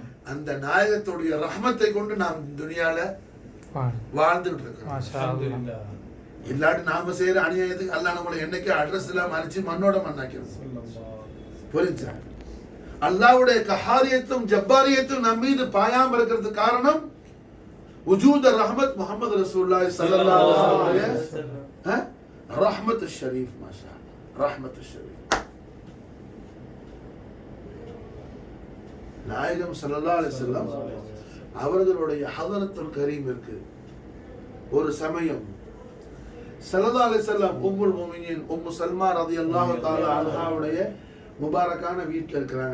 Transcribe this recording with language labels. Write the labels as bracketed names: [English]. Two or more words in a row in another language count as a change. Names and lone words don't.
[Tamil] அந்த நாயகத்துடைய ரஹ்மத்தை கொண்டு நாம் துனியால வாழ்ந்துட்டு இருக்கோம். இல்லாட்டி நாம செய்யற அநியாயத்துக்கு அல்லாஹ் நம்மளை என்னைக்கு அட்ரஸ் இல்லாம அரிச்சு மண்ணோட மண்ணாக்கிறது. புரிஞ்சா? அல்லாஹ்வுடைய கஹாரியத்தும் ஜப்பாரியத்தும் நம் மீது பாயாம இருக்கிறதுக்கு காரணம் [Arabic] وجود رحمت محمد رسول الله صلى الله عليه وسلم. رحمت الشريف ما شاء الله رحمت الشريف. [Tamil] நாயகம் [Arabic] صلى الله عليه وسلم [Tamil] அவர்களுடைய ஹதரத்துல் கரீம் இருக்கு. ஒரு சமயம் [Arabic] صلى الله عليه وسلم أم المؤمنين [Tamil] உம்மு சல்மா [Arabic] رضي الله تعالى عنها [Tamil] முபாரக்கான வீட்டில் இருக்கிறாங்க.